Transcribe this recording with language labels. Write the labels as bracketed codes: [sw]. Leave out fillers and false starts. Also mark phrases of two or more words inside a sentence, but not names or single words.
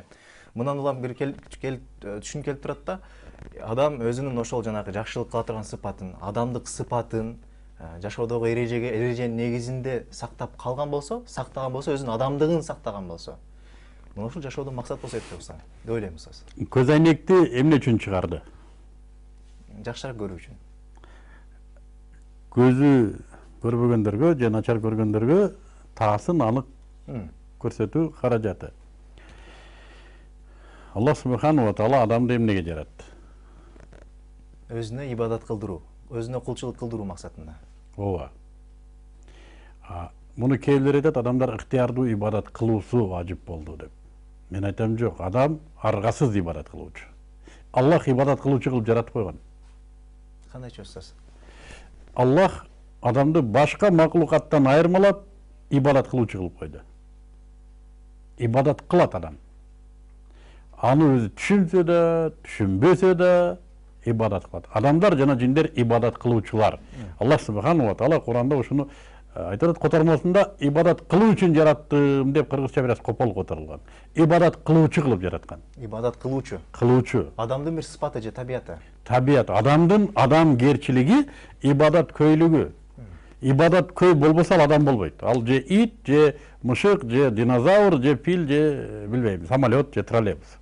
[ky] Мындан улам бир түшүн келип турат да, адам өзүнүн ошол жанагы жакшылык кыла турган сыпатын, адамдык сыпатын жашоодогу эреженин негизинде сактаган болсо, өзүнүн адамдыгын сактаган болсо, мына ушул жашоодон максат болсо деп ойлойм устаз. Көз айнекти эмне үчүн чыгарды? Жакшыраак көрүү үчүн. Көзү көрбөгөндөргө же начар көргөндөргө таасын анык көрсөтүү каражаты. Аллах [ar] سبحانه وتعالى [ky] адамды эмнеге жаратты? Өзүнө ибадат кылдыруу, өзүнө кулчулук кылдыруу максатында. Ооба. Муну кээбилер айтат, адамдар ыктыярдуу ибадат кылуусу важип болду деп. Мен айтам, жок, адам аргасыз ибадат кылуучу. Аллах ибадат кылуучу кылып жаратып койгон. Кандайча устаз? Аллах адамды башка макулукаттан айырмалап ибадат кылуучу кылып койду. Ибадат кылат адам. Аны өзү түшүнсө да, түшүнбөсө да ибадат кылат. Адамдар жана жиндер ибадат кылуучулар. Аллах [ar] سبحانه وتعالى [ky] Куранда ушуну айтат, котормосунда ибадат кылуу үчүн жараттым деп кыргызча бир аз копол которулган. Ибадат кылуучу кылып жараткан. Ибадат кылуучу. Кылуучу. Адамдын бир сыпаты же табияты. Табият, адамдын адамгерчилиги, ибадат көйлүгү. Ибадат көй болбосо ал адам болбойт. Ал же ит, же мышык, же динозавр, же фил, же билбейм, самолет, же троллейбус.